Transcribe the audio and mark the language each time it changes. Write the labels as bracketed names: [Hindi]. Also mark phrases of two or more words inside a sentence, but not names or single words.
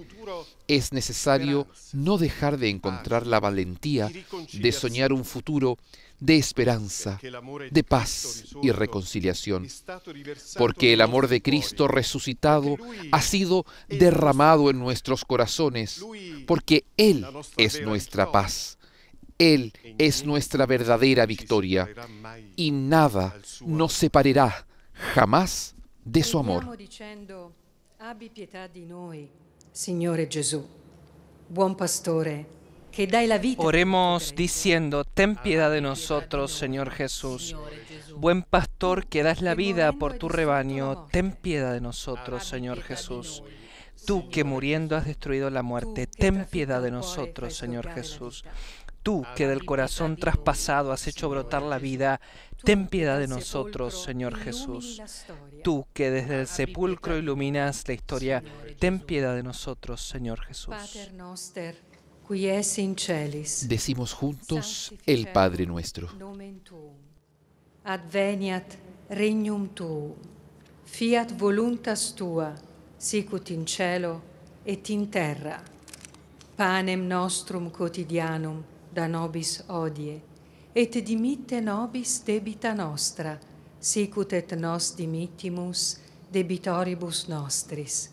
[Spanish] es necesario no dejar de encontrar la valentía de soñar un futuro de esperanza, de paz y reconciliación, porque el amor de Cristo resucitado ha sido derramado en nuestros corazones, porque Él es nuestra paz, Él es nuestra verdadera victoria, y nada nos separará jamás de su amor. [Italian] Abbi pietà di noi, Signore Gesù, buon pastore. [Spanish] Oremos diciendo: ten piedad de nosotros, Señor Jesús. Buen pastor que das la vida por tu rebaño, ten piedad de nosotros, Señor Jesús. Tú que muriendo has destruido la muerte, ten piedad de nosotros, Señor Jesús. Tú que del corazón traspasado has hecho brotar la vida, ten piedad de nosotros, Señor Jesús. Tú que desde el sepulcro iluminas la historia, ten piedad de nosotros, Señor Jesús. Decimos juntos el Padre Nuestro. [Latin] Adveniat regnum tuum, fiat voluntas tua, sicut in cielo et in terra. Panem nostrum quotidianum da nobis hodie, et dimitte nobis debita nostra, sicut et nos dimittimus debitoribus nostris.